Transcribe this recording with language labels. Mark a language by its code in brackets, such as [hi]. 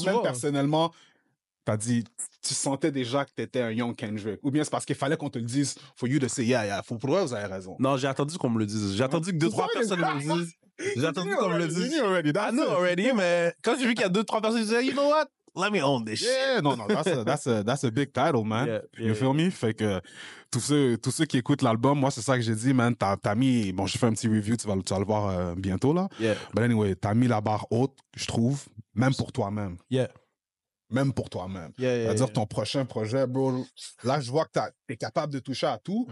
[fr] Toi-même, personnellement, t'as dit, tu sentais déjà que t'étais un young Kendrick. Ou bien c'est parce qu'il fallait qu'on te le dise, [en] for you to say, [fr] pour vrai, vous avez raison. Non, j'ai attendu qu'on me le dise. J'ai attendu que 2-3 personnes me le disent. J'ai attendu qu'on me le dise. [en] I know already, [fr] mais quand j'ai vu qu'il y a 2-3 personnes qui disaient, [en] you know what? Let me own this shit. Yeah, no, that's a big title, man. You feel me? [fr] Fait que tous ceux qui écoutent l'album, moi, c'est ça que j'ai dit, man. T'as mis, bon, j'ai fait un petit review, tu vas le voir bientôt, là. [en] But anyway, [fr] t'as mis la barre haute, je trouve, même pour toi-même. Même pour toi-même. C'est-à-dire ton prochain projet, bro, là, je vois que t'es capable de toucher à tout.